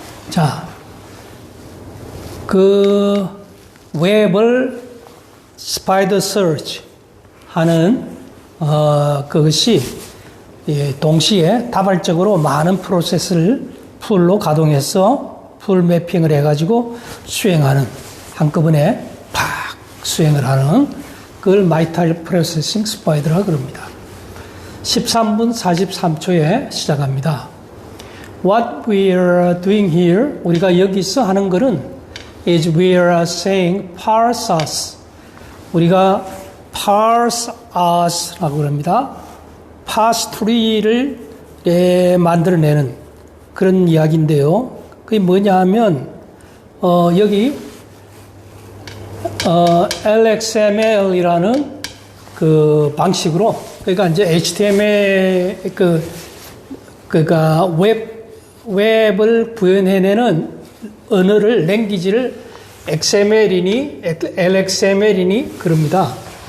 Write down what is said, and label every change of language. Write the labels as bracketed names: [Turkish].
[Korean] 자, 그 웹을 스파이더 서치 하는 그것이 동시에 다발적으로 많은 프로세스를 풀로 가동해서 풀 매핑을 해가지고 수행하는 한꺼번에 팍 수행을 하는 그걸 말타이 프로세싱 스파이더라 그럽니다. 13분 43초에 시작합니다. [English] What we are doing here, [Korean] 우리가 여기서 하는 것은 [English] is we are saying parse us. [Korean] 우리가 parse us라고 합니다. parse tree를 만들어내는 그런 이야기인데요. 그게 뭐냐 하면 여기 LXML이라는 그 방식으로 그러니까 이제 HTML 그러니까 웹을 구현해내는 언어를 랭귀지를 XML이니 LXML이니 그럽니다.